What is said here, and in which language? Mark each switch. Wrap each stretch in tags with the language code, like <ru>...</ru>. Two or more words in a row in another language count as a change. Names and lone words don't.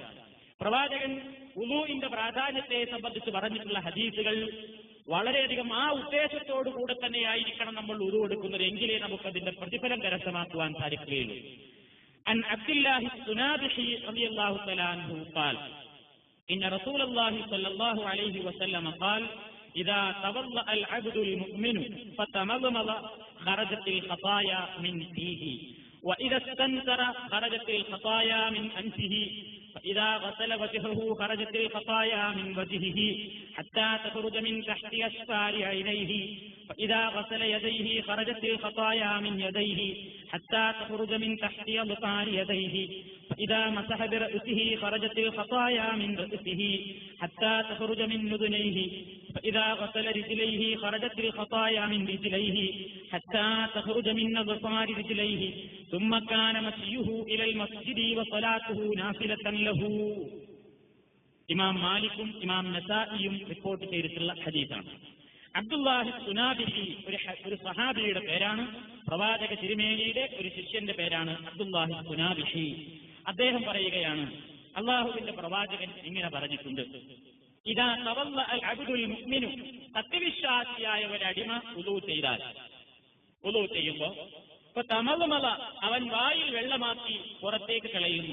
<ml>പ്രവാചകൻ വുദൂഇന്റെ പ്രാധാന്യത്തെ സംബന്ധിച്ച് പറഞ്ഞിട്ടുള്ള ഹദീസുകൾ വളരെയധികം ആ ഉദ്ദേശത്തോടുകൂടെ തന്നെയായിരിക്കണം നമ്മൾ വുദൂ എടുക്കുന്നത്, എങ്കിലേ നമുക്കതിന്റെ പ്രതിഫലം കരസ്ഥമാക്കുവാൻ സാധിക്കുകയുള്ളൂ.</ml> <ar>عن عبد الله الصنابحي رضي الله تعالى عنه قال إن رسول الله صلى الله عليه وسلم قال إذا توضأ العبد المؤمن فتمضمض خرجت الخطايا من فيه وإذا استنثر خرجت الخطايا من أنفه فإذا غسل وجهه خرجت الخطايا من وجهه حتى تخرج من تحت أشفار عينيه فإذا غسل يديه خرجت الخطايا من يديه حتى تخرج من تحت أبطار يديه فإذا مسح برأسه خرجت الخطايا من رأسه حتى تخرج من أذنيه فإذا غسل رجليه خرجت الخطايا من رجليه حتى تخرج من أبطار رجليه ثم كان مشيه إلى المسجد وصلاته نافلة له.</ar> <ml>ഇമാം മാലിക്കും ഇമാം നസായിയും റിപ്പോർട്ട് ചെയ്തിട്ടുള്ള ഹദീസാണ്. അബ്ദുല്ലാഹി സുനാബിഹി ഒരു സഹാബിയുടെ പേരാണ്. പ്രവാചക തിരുമേനിയുടെ ഒരു ശിഷ്യന്റെ പേരാണ് അബ്ദുല്ലാഹി സുനാബിഹി. അദ്ദേഹം പറയുകയാണ്, അള്ളാഹുവിന്റെ പ്രവാചകൻ ഇങ്ങനെ പറഞ്ഞിട്ടുണ്ട്,</ml> <ar>إذا توضأ العبد المؤمن,</ar> <ml>സത്യവിശ്വാസിയായ ഒരടിമ വുദൂ ചെയ്താൽ, വുദൂ ചെയ്യുമ്പോൾ തമളമള അവൻ വായിൽ വെള്ളമാക്കി പുറത്തേക്ക് കളയുന്നു.</ml>